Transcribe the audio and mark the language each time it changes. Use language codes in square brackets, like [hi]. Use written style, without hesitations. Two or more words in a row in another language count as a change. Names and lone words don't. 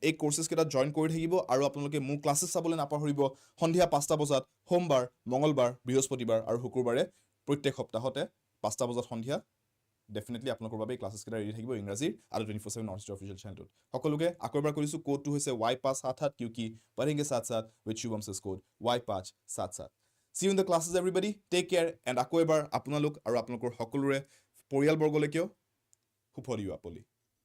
[as] এই কোৰ্চেছ কেইটা জইন কৰি থাকিব আৰু আপোনালোকে মোৰ ক্লাছেছ চাবলৈ নাপাহৰিব। সন্ধিয়া 5টা বজাত সোমবাৰ, মঙলবাৰ, বৃহস্পতিবাৰ আৰু শুকুৰবাৰে প্ৰত্যেক সপ্তাহতে 5টা বজাত সন্ধিয়া ডেফিনেটলি আপোনালোকৰ বাবে এই ক্লাছেছ কেইটা ৰেডি থাকিব ইংৰাজীৰ ADRE 24/7 নৰ্থ ইষ্ট অফিচিয়েল চেনেলটোত। সকলোকে আকৌ এবাৰ কৰিছোঁ, কোডটো হৈছে Y577 [hi] क्योंकि पढ़ेंगे साथ साथ with शुभम से कोड Y577। [en] See you in the classes everybody, take care, and [as] আকৌ এবাৰ আপোনালোক আৰু আপোনালোকৰ সকলোৰে পৰিয়ালবৰ্গলৈকেও শুভ দিৱালী।